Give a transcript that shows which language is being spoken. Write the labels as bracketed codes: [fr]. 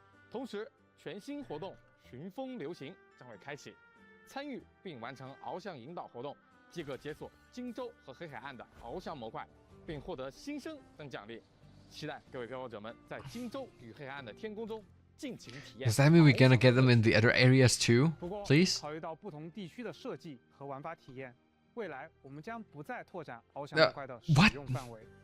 [zh] 同时，全新活动寻风流行将会开启。参与并完成翱翔引导活动，即可解锁荆州和黑海岸的翱翔模块，并获得新生等奖励。期待各位漂泊者们在荆州与黑海岸的天空中尽情体验。 [en] Does that mean we're gonna get them in the other areas too? [zh] 不过， [en] Please? [zh] 考虑到不同地区的设计和玩法体验，未来我们将不再拓展翱翔模块的使用范围。